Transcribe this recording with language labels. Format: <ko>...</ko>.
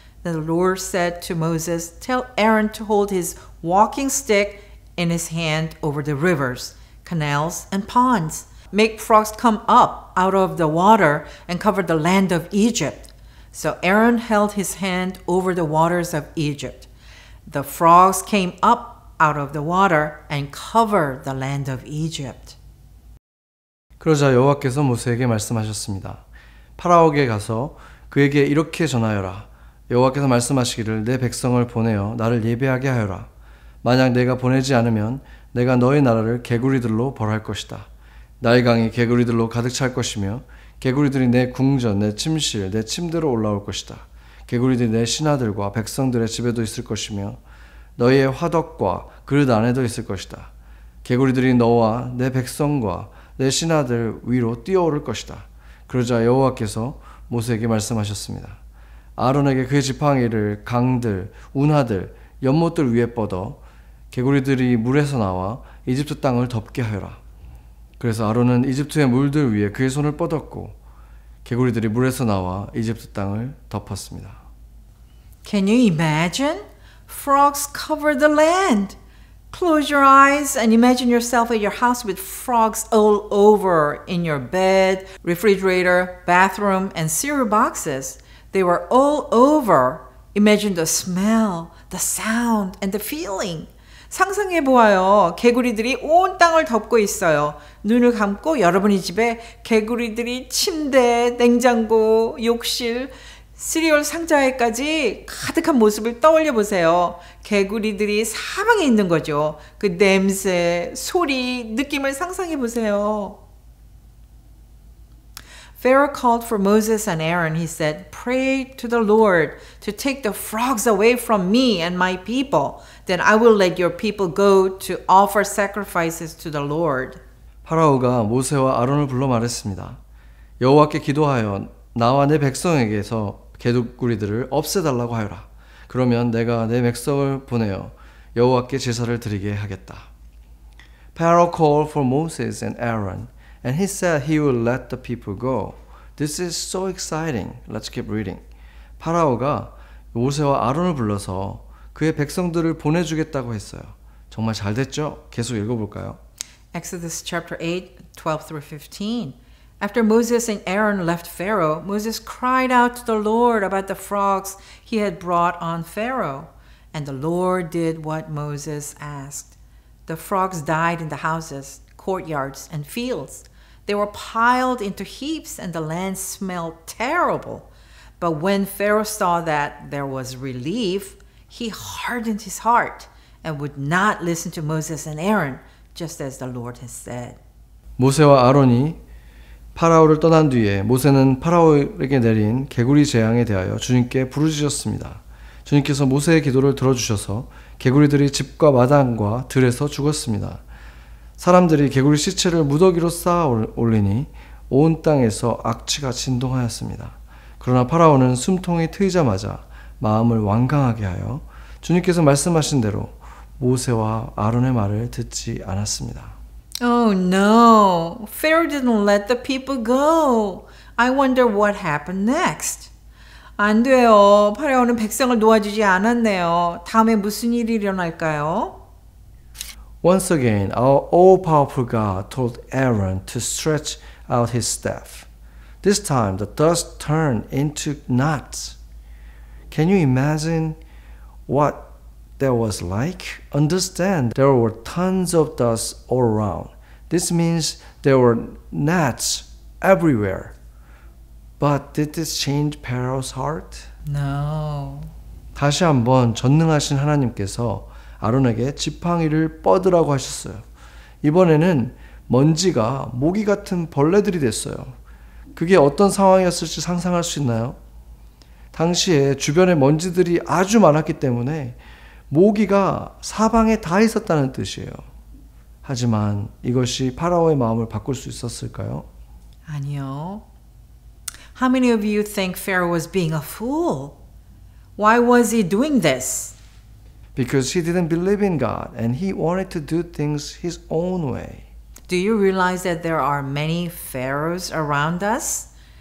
<en>The Lord said to Moses, Tell Aaron to hold his walking stick in his hand over the rivers, canals, and ponds. Make frogs come up out of the water and cover the land of Egypt. So Aaron held his hand over the waters of Egypt. the frogs came up out of the water and covered the land of Egypt.</en> <ko>그러자 여호와께서 모세에게 말씀하셨습니다. 파라오에게 가서 그에게 이렇게 전하여라. 여호와께서 말씀하시기를 내 백성을 보내어 나를 예배하게 하여라. 만약 내가 보내지 않으면 내가 너의 나라를 개구리들로 벌할 것이다. 나일강이 개구리들로 가득 찰 것이며 개구리들이 내 궁전, 내 침실, 내 침대로 올라올 것이다. 개구리들이 내 신하들과 백성들의 집에도 있을 것이며 너희의 화덕과 그릇 안에도 있을 것이다. 개구리들이 너와 내 백성과 내 신하들 위로 뛰어오를 것이다. 그러자 여호와께서 모세에게 말씀하셨습니다. 아론에게 그의 지팡이를 강들, 운하들, 연못들 위에 뻗어 개구리들이 물에서 나와 이집트 땅을 덮게 하여라. 그래서 아론은 이집트의 물들 위에 그의 손을 뻗었고 개구리들이 물에서 나와 이집트 땅을 덮었습니다.</ko> <en>Can you imagine? Frogs cover the land. Close your eyes and imagine yourself at your house with frogs all over in your bed, refrigerator, bathroom, and cereal boxes. They were all over. Imagine the smell, the sound, and the feeling.</en> <ko>상상해 보아요. 개구리들이 온 땅을 덮고 있어요. 눈을 감고 여러분의 집에 개구리들이 침대, 냉장고, 욕실, 시리얼 상자에까지 가득한 모습을 떠올려 보세요. 개구리들이 사방에 있는 거죠. 그 냄새, 소리, 느낌을 상상해 보세요.</ko> <en>Pharaoh called for Moses and Aaron. He said, "Pray to the Lord to take the frogs away from me and my people. Then I will let your people go to offer sacrifices to the Lord."</en> <ko>파라오가 모세와 아론을 불러 말했습니다. 여호와께 기도하여 나와 내 백성에게서 개구리들을 없애달라고 하여라. 그러면 내가 내 백성을 보내어 여호와께 제사를 드리게 하겠다.</ko> <en>Pharaoh called for Moses and Aaron, and he said he will let the people go. This is so exciting. Let's keep reading.</en> <ko>파라오가 모세와 아론을 불러서 그의 백성들을 보내주겠다고 했어요. 정말 잘 됐죠? 계속 읽어볼까요?</ko> <en>Exodus chapter 8, 12 through 15. After Moses and Aaron left Pharaoh, Moses cried out to the Lord about the frogs he had brought on Pharaoh. And the Lord did what Moses asked. The frogs died in the houses, courtyards, and fields. They were piled into heaps, and the land smelled terrible. But when Pharaoh saw that there was relief, he hardened his heart and would not listen to Moses and Aaron, just as the Lord has said.</en> <ko>모세와 아론이 파라오를 떠난 뒤에 모세는 파라오에게 내린 개구리 재앙에 대하여 주님께 부르짖었습니다. 주님께서 모세의 기도를 들어주셔서 개구리들이 집과 마당과 들에서 죽었습니다. 사람들이 개구리 시체를 무더기로 쌓아 올리니 온 땅에서 악취가 진동하였습니다. 그러나 파라오는 숨통이 트이자마자 마음을 완강하게 하여 주님께서 말씀하신 대로 모세와 아론의 말을 듣지 않았습니다.</ko> <en>Oh no, Pharaoh didn't let the people go. I wonder what happened next.</en> <ko>안 돼요. 파라오는 백성을 놓아주지 않았네요. 다음에 무슨 일이 일어날까요?</ko> <en>Once again, our all-powerful God told Aaron to stretch out his staff. This time, the dust turned into knots. Can you imagine what that was like? Understand, there were tons of dust all around. This means there were gnats everywhere. But did this change Pharaoh's heart? No.</en> <ko>다시 한번 전능하신 하나님께서 아론에게 지팡이를 뻗으라고 하셨어요. 이번에는 먼지가 모기 같은 벌레들이 됐어요. 그게 어떤 상황이었을지 상상할 수 있나요? 당시에 주변에 먼지들이 아주 많았기 때문에 모기가 사방에 다 있었다는 뜻이에요. 하지만 이것이 파라오의 마음을 바꿀 수 있었을까요? 아니요.</ko> <en>How many of you think Pharaoh was being a fool? Why was he doing this? Because he didn't believe in God and he wanted to do things his own way. Do you realize that there are many pharaohs around us?</en>